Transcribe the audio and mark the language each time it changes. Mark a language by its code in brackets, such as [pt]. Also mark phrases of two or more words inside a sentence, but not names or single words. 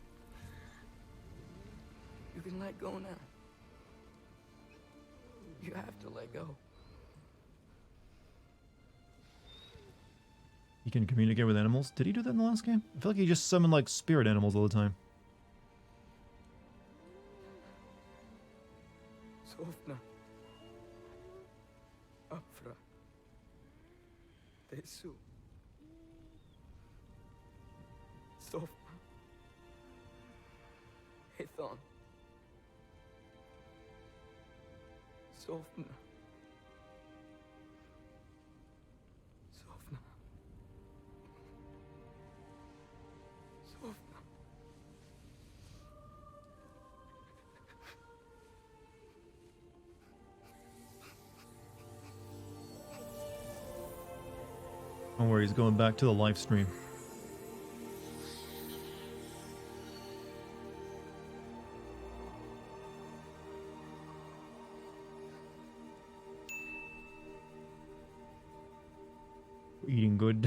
[en] You can let go now. You have to let go. He can communicate with animals. Did he do that in the last game? I feel like he just summoned, like, spirit animals all the time. [is] Sofna. Afra. Tesu. Sofna. Hethon. Sofna. Sofna. Sofna. [en] Don't worry, he's going back to the live stream. Eating good.